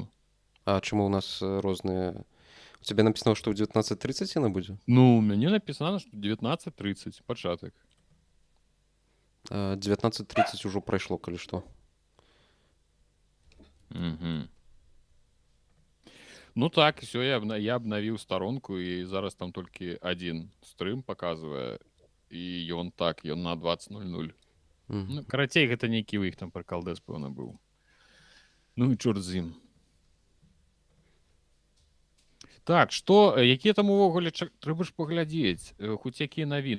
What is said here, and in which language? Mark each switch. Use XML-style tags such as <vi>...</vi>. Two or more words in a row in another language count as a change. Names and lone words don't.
<be>А чаму ў нас розныя... У цябе напісана, што ў 19:30 яна будзе? Ну, у мяне напісана, што 19:30 пачатак. 19:30 ўжо прайшло, калі што. Мгм.</be> <ru>Ну так, все, я обновил сторонку,</ru> <be>и зараз там толькі один стрым показывае, і ён так, ён на 20:00. Мгм. Ну, карацей, гэта нейкі ў іх там прыкалдэс, пэўна, быў. Ну і чорт з ім. Так, што, якія там увогуле трэба ж паглядзець, хоць якія навіны.</be>